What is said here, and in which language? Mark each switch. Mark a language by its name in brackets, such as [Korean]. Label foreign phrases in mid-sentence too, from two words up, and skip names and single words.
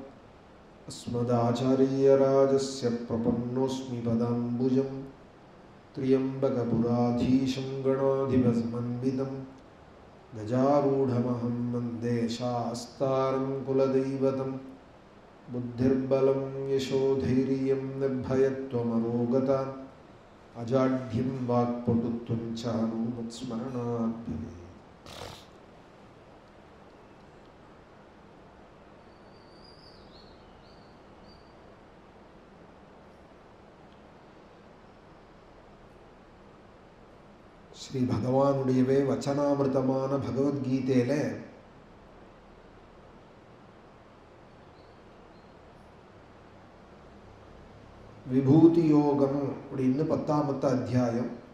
[Sanskrit] अस्मदाचार्यराजस्य प्रपन्नोऽस्मि पदाम्बुजं त्र्यम्बकपुराधीशं गणाधिपसमन्वितं गजारूढमहं वन्दे शास्तारं कुलदैवतं बुद्धिर्बलं यशोधैर्यं निर्भयत्वमरोगता अजाढ्यं वाक्पटुत्वं च हनुमत्स्मरणात् भवेत्। [Tamil] ஸ்ரீ பகவானுடையவே வச்சனாமிருதமான பகவத்கீதையில விபூதி யோகம் அப்படின்னு 10வது அத்தியாயம்.